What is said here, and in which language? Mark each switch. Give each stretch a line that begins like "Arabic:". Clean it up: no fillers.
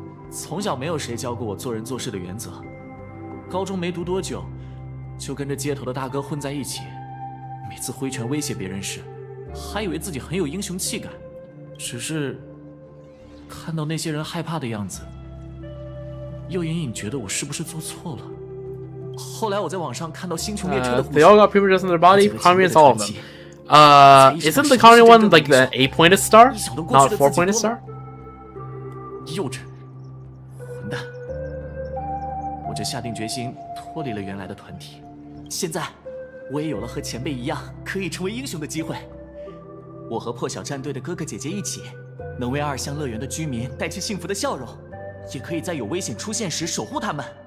Chinese: 从小没有谁教过我做人做事的原则，高中没读多久，就跟着街头的大哥混在一起，每次挥拳威胁别人时，还以为自己很有英雄气概，只是看到那些人害怕的样子，又隐隐觉得我是不是做错了。后来我在网上看到星穹列车的故事，
English: they all got premonitions in their body. Convenience, all of them. Isn't the Convenience one like the 8-pointed star, not 4-pointed star?
Chinese: 幼稚，混蛋！我就下定决心脱离了原来的团体。现在，我也有了和前辈一样可以成为英雄的机会。我和破晓战队的哥哥姐姐一起，能为二巷乐园的居民带去幸福的笑容，也可以在有危险出现时守护他们。